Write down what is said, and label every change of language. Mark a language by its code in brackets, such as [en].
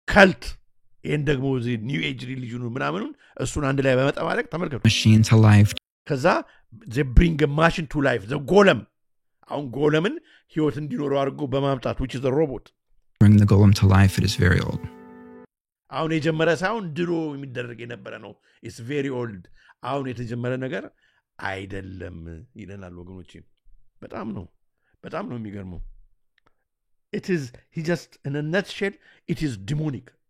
[am] cult ይሄን ደግሞ እዚህ ኒው ኤጅ ሪሊጅኑ ምናምኑን እሱን አንድ ላይ በመጠባለቅ ተመልከቱ [en] machine to life [am] ከዛ they bring a machine to life the golem አሁን ጎለምን ህይወት እንዲኖረው አድርጎ በማምጣት which is a robot [en] bring the golem to life it is very old [am] አሁን የጀመረ ሳይሆን ድሮ የሚደረግ የነበረ ነው [en] it's very old [am] አሁን የተጀመረ ነገር አይደለም ይለናል ወገኖቼ በጣም ነው የሚገርመው [en] it is he just in a nutshell it is demonic